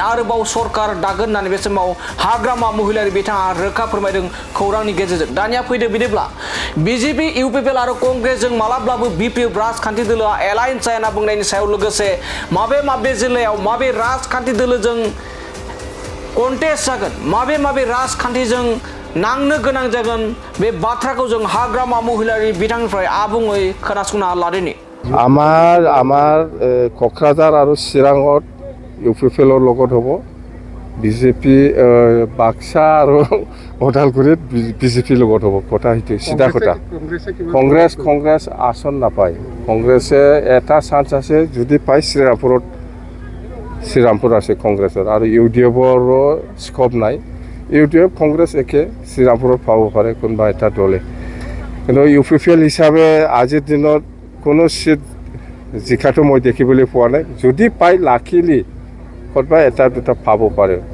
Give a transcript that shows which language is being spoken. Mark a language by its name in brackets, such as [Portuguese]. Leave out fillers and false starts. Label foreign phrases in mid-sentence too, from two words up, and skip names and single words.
[Bodo] आरोबाव सरकार दागोन होननानै बे समाव हाग्रामा महिलारि बिथाङा रोखा फोरमायदों खौरांनि गेजेरजों दानिया फैदो बिदिब्ला बिजेपि इउपिपिएल आरो कंग्रेसजों मालाब्लाबो बिपिएफ राजखान्थि दोलोआ एलायन्स जाया होनना बुंनायनि सायाव लोगोसे माबे जिल्लायाव माबे राजखान्थि दोलोजों कन्टेस्ट जागोन माबे राजखान्थिजों नांनो गोनां जागोन बे बाथ्राखौ जों हाग्रामा महिलारि बिथांनिफ्राय आबुङै खोनासंना लादिनि [Assamese] আমাৰ क'क्राझार আৰু চিৰাঙত ইউপিপিএলৰ লগত হ'ব বিজেপি বাক্সা আৰু ওদালগুৰিত বিজেপিৰ লগত হ'ব কথা সেইটো চিধা কথা কংগ্ৰেছ আসন নাপায় কংগ্ৰেছে এটা চান্স আছে যদি পায় শ্ৰীৰামপুৰ আছে কংগ্ৰেছৰ আৰু ইউডিএফৰো স্কোপ নাই ইউডিএফ কংগ্ৰেছ একে শ্ৰীৰামপুৰত পাব পাৰে কোনোবা এটা দলে কিন্তু ইউপিপিএল হিচাপে আজিৰ দিনত কোনো চিট জিকাটো মই দেখিবলৈ পোৱা নাই যদি পাই লাকিলি ক'ৰবাত এটা দুটা পাব পাৰে